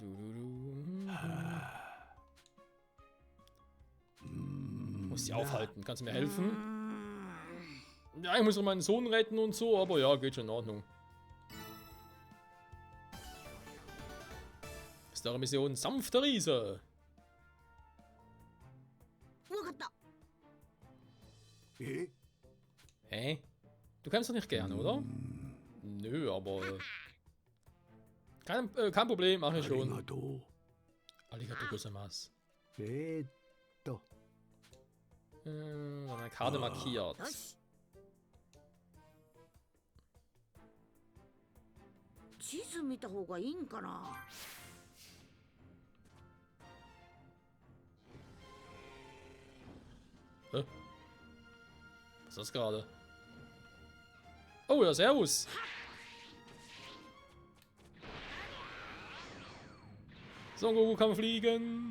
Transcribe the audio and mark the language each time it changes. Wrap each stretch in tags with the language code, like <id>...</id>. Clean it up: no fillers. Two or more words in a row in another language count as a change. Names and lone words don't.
<de>Muss sie aufhalten. Kannst du mir helfen? Ja, ich muss noch meinen Sohn retten und so, aber ja, geht schon in Ordnung. Ist eure Mission sanfter Riese?</de> <ja>わかった</ja> <de>Hä? Du kämpfst doch nicht gerne, oder? Nö, aber... kein Problem, mach ich schon.</de> <ja>ありがとうございます.</ja> <de>Eine Karte markiert.</de> <ja>よし地図見た方がいいんかな</ja> <de>Was ist das gerade? Oh ja, servus! Son Goku kann fliegen!</de>